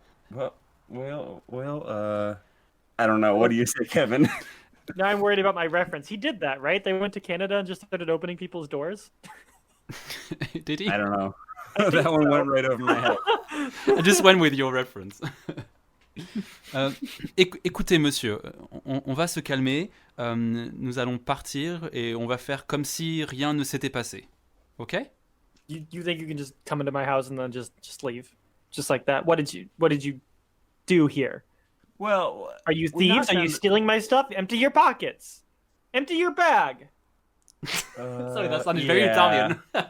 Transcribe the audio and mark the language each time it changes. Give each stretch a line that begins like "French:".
English: Well, I don't know. What do you say, Kevin? Now I'm worried about my reference. He did that, right? They went to Canada and just started opening people's doors? Did he? I don't know. That one went right over my head. I just went with your reference.
French: Écoutez, monsieur, on va se calmer. Nous allons partir et on va faire comme si rien ne s'était passé.
English: Okay? You think you can just come into my house and then just leave? Just like that? What did you do here? Well, are you thieves? Are you stealing my stuff? Empty your pockets. Empty your bag. Sorry, that sounded very Italian.